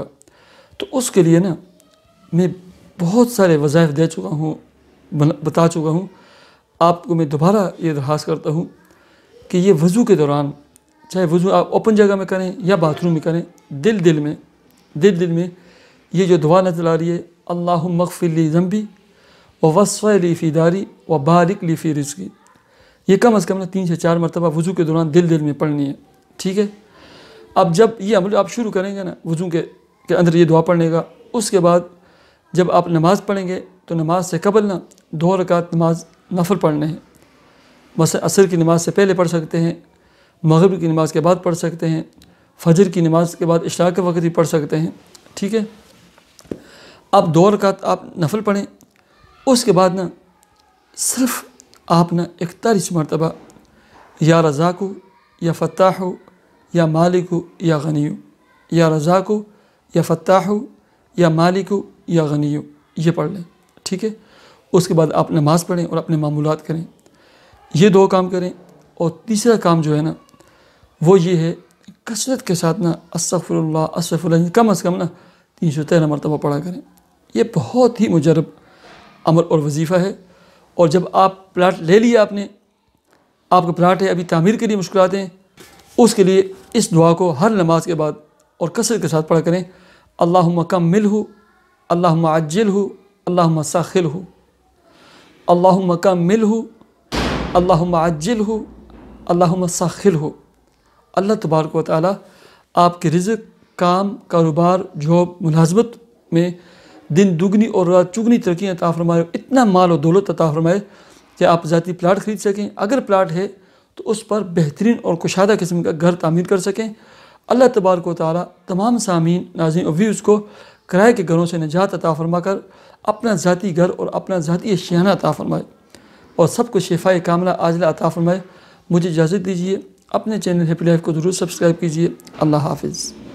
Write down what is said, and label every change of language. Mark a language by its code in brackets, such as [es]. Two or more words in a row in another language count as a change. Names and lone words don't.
[hi] तो उसके लिए ना मैं बहुत सारे वज़ाइफ दे चुका हूँ, बता चुका हूँ। आपको मैं दोबारा ये दरख्वास्त करता हूँ कि ये वज़ू के दौरान, चाहे वज़ू आप ओपन जगह में करें या बाथरूम में करें, दिल में ये जो दुआ नज़र आ रही है, [ar] اللهم اغفر لي ذنبي و وسع لي في داري و بارك لي في رزقي, [hi] ये कम से कम 3 से 4 मरतबा वज़ू के दौरान दिल में पढ़नी है। ठीक है। अब जब ये अमल आप शुरू करेंगे ना वज़ू के अंदर ये दुआ पढ़ने का, उसके बाद जब आप नमाज़ पढ़ेंगे तो नमाज से कबल ना 2 रकात नमाज नफल पढ़ने हैं। बस असर की नमाज़ से पहले पढ़ सकते हैं, मग़रिब की नमाज़ के बाद पढ़ सकते हैं, फजर की नमाज़ के बाद इशराक़ के वक़्त भी पढ़ सकते हैं। ठीक है। अब 2 रकात आप नफल पढ़ें, उसके बाद ना सिर्फ़ आप ना 41 मरतबा [ar] يا رزاق يا فتاح يا مالك يا غني, يا رزاق يا فتاح يا مالك يا غني, [hi] ये पढ़ लें। ठीक है। उसके बाद आप नमाज़ पढ़ें और अपने मामूलात करें। ये 2 काम करें। और तीसरा काम जो है ना वो ये है, कसरत के साथ ना [ar] أستغفر الله أستغفر الله [hi] कम से कम ना 313 मरतबा पढ़ा करें। ये बहुत ही मुजरब अमल और वजीफ़ा है। और जब आप प्लाट ले लिया, आपका प्लाट है, अभी तामीर के लिए मुश्किलात हैं, उसके लिए इस दुआ को हर नमाज के बाद और कसरत के साथ पढ़ा करें। [ar] اللهم كمله، اللهم عجله، اللهم سهله، اللهم كمله، اللهم عجله، اللهم سهله. [hi] अल्लाह [ar] تبارك و تعالى [hi] आपके रिज़्क़, काम, कारोबार, जॉब, मुलाज़मत में दिन दुगनी और रात चुगनी तरक्की अता फरमाए, इतना माल और दौलत अता फरमाए कि आप ज़ाती प्लाट ख़रीद सकें, अगर प्लाट है तो उस पर बेहतरीन और कुशादा किस्म का घर तामीर कर सकें। अल्लाह [ar] تبارك و تعالى [hi] तमाम सामीन, नाज़रीन और व्यूज़ को किराए के घरों से निजात अता फरमा कर अपना ज़ाती घर और अपना ज़ाती अशियाना अता फरमाए और सबको शिफ़ाए कामिला आजिला अता फरमाए। मुझे इजाज़त दीजिए। अपने चैनल हैप्पी लाइफ को ज़रूर सब्सक्राइब कीजिए। अल्लाह हाफ़िज़।